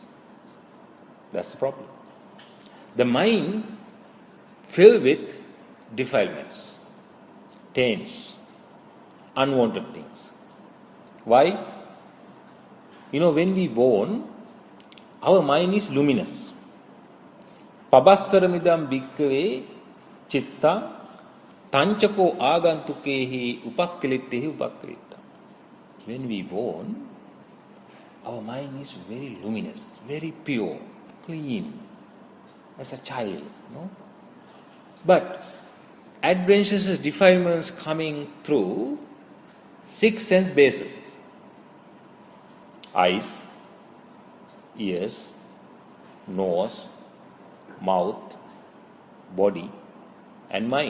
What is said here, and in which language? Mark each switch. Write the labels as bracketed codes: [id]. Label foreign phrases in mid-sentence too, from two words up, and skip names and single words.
[en] That's the problem. The mind filled with defilements, taints, unwanted things. Why? When we born, our mind is luminous. [pi] Pabassaramidam bhikkave chitta tanchako agantukehi upakkilittehi upakkilitta. [en] When we born, our mind is very luminous, very pure, clean, as a child. But adventitious defilements coming through 6 sense bases: eyes, ears, nose, mouth, body, and mind.